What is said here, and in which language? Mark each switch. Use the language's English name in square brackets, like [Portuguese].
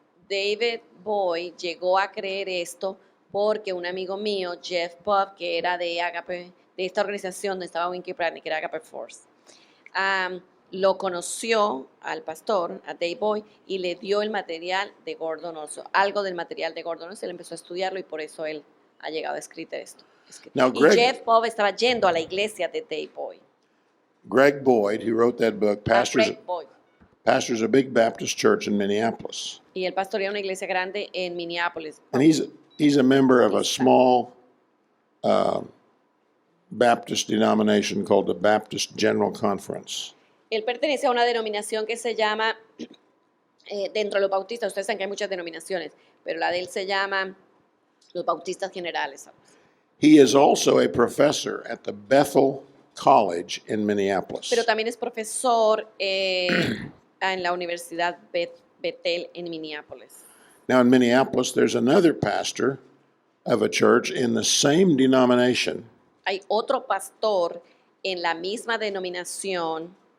[Spanish] David Boy llegó a creer esto porque un amigo mío, Jeff Pop, que era de Agape, de esta organización donde estaba Winky Pratney, que era Agape Force, lo conoció al pastor, a Dave Boy, y le dio el material de Gordon Olson, algo del material de Gordon Olson, él empezó a estudiarlo y por eso él ha llegado a escribir esto. [English] Now, [Spanish] Y [English] Greg- [Spanish] Jeff Pop estaba yendo a la iglesia de Dave Boy. [English] Greg Boyd, who wrote that book, [Spanish] Greg Boy. [English] pastors a big Baptist church in Minneapolis. [Spanish] Y él pastorea una iglesia grande en Minneapolis. [English] And he's a member of a small Baptist denomination called the Baptist General Conference. [Spanish] Él pertenece a una denominación que se llama, dentro de los bautistas, ustedes saben que hay muchas denominaciones, pero la de él se llama los bautistas generales. [English] He is also a professor at the Bethel College in Minneapolis. [Spanish] Pero también es profesor en la Universidad Bethel en Minneapolis. [English] Now in Minneapolis, there's another pastor of a church in the same denomination [Spanish] Hay otro pastor en la misma denominación,